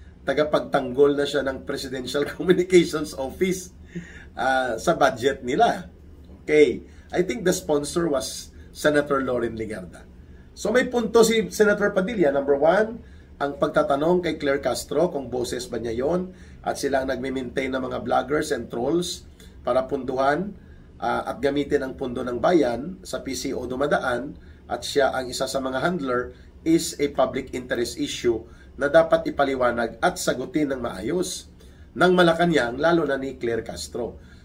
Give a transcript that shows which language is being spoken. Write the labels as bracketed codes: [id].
[tl] Tagapagtanggol na siya ng Presidential Communications Office sa budget nila. [en] Okay. I think the sponsor was Senator Loren Legarda. [tl] So may punto si [en] Senator Padilla. Number one, [tl] ang pagtatanong kay Claire Castro kung boses ba niya yon, at sila ang nagme-maintain ng mga vloggers and trolls para punduhan at gamitin ang pundo ng bayan sa PCO dumadaan, at siya ang isa sa mga handler, [en] is a public interest issue [tl] na dapat ipaliwanag at sagutin ng maayos ng Malacanang, lalo na ni Claire Castro.